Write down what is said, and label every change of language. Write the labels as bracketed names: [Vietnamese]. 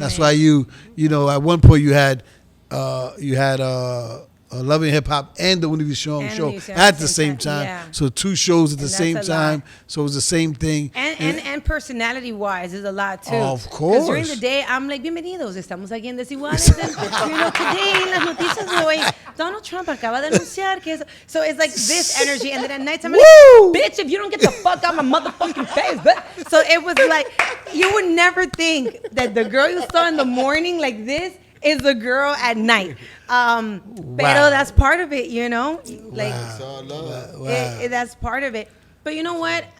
[English] That's why you know, at one point you had Loving Hip Hop and the Ulysses show at the same time. Yeah. So 2 shows at the same time. Lot. So it was the same thing. And personality-wise is a lot, too. Of course. Because during the day, I'm like, [Spanish] bienvenidos, estamos aquí en Desiguales. [English] And, you know, today [Spanish] en las noticias de hoy, Donald Trump acaba de anunciar que eso. [English] So it's like this energy. And then at night, I'm like, bitch, if you don't get the fuck out my motherfucking face. But so it was like, you would never think that the girl you saw in the morning like this is the girl at night. [Spanish] Pero [English] that's part of it, you know? Like, that's part of it. But you know what?